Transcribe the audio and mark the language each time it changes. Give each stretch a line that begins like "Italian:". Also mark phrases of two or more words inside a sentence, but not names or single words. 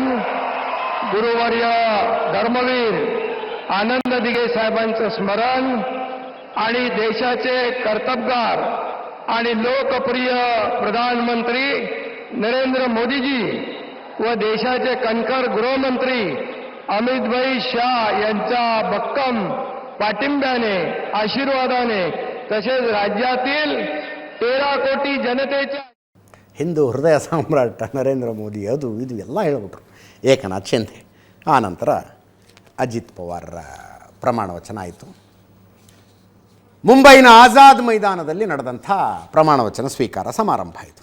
Marathi: गुरुवर्य धर्मवीर आनंद दिघे साहेबांचं स्मरण आणि देशाचे कर्तबगार आणि लोकप्रिय प्रधानमंत्री नरेंद्र मोदीजी व देशाचे कणखर गृहमंत्री अमितभाई शाह यांच्या भक्कम पाठिंब्याने, आशीर्वादाने तसेच राज्यातील 13 कोटी जनतेच्या
Kannada: ಹಿಂದೂ ಹೃದಯ ಸಾಮ್ರಾಟ ನರೇಂದ್ರ ಮೋದಿ ಅದು ಇದು ಎಲ್ಲ ಹೇಳ್ಬಿಟ್ರು ಏಕನಾಥ್ ಶಿಂಧೆ. ಆ ನಂತರ ಅಜಿತ್ ಪವಾರ್ ಪ್ರಮಾಣ ವಚನ ಆಯಿತು. ಮುಂಬೈನ ಆಜಾದ್ ಮೈದಾನದಲ್ಲಿ ನಡೆದಂಥ ಪ್ರಮಾಣ ವಚನ ಸ್ವೀಕಾರ ಸಮಾರಂಭ ಆಯಿತು.